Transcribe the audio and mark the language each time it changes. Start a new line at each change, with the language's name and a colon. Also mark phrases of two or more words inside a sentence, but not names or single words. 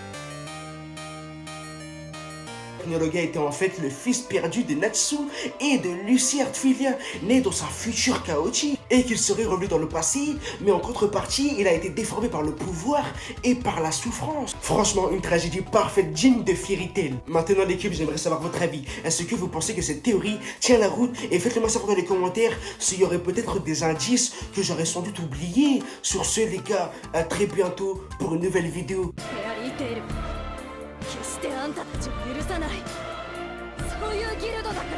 French: Acnologia était en fait le fils perdu de Natsu et de Lucy Artfilia, né dans un futur chaotique, et qu'il serait revenu dans le passé, mais en contrepartie, il a été déformé par le pouvoir et par la souffrance. Franchement, une tragédie parfaite, digne de Fairy Tail. Maintenant l'équipe, j'aimerais savoir votre avis. Est-ce que vous pensez que cette théorie tient la route? Et faites-le moi savoir dans les commentaires s'il y aurait peut-être des indices que j'aurais sans doute oubliés. Sur ce les gars, à très bientôt pour une nouvelle vidéo.
Japanese: 決してあんたたちを許さない。そういうギルドだ。